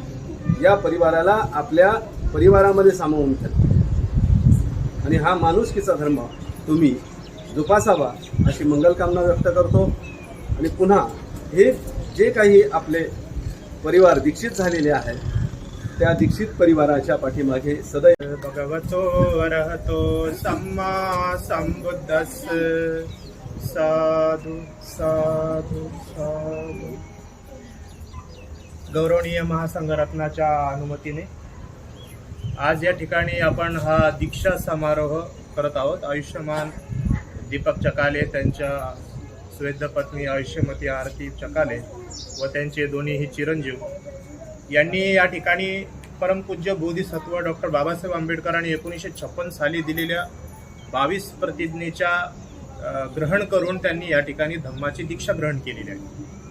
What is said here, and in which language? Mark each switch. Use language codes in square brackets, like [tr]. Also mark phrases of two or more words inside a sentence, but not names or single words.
[mr] या परिवाराला आपल्या परिवारामध्ये सामावून ठेवा आणि हा माणुसकीचा धर्म तुम्ही जोपासावा अशी मंगलकामना व्यक्त करतो. आणि पुन्हा हे जे काही आपले परिवार दीक्षित झालेले आहेत त्या दीक्षित परिवाराच्या पाठीमागे सदैव [pi] भगवतो अरहतो सम्मा संबुद्धस्स साधु साधु साधु. [mr] गौरवनीय महासंघरत्नाच्या अनुमतीने आज या ठिकाणी आपण हा दीक्षा समारोह करत आहोत. आयुष्यमान दीपक चकाले, त्यांच्या स्वेद्ध पत्नी आयुष्यमती आरती चकाले व त्यांचे दोन्हीही चिरंजीव यांनी या ठिकाणी परमपूज्य बोधिसत्व डॉक्टर बाबासाहेब आंबेडकरांनी 1956 साली दिलेल्या 22 प्रतिज्ञेच्या ग्रहण करून त्यांनी या ठिकाणी धम्माची दीक्षा ग्रहण केलेली आहे.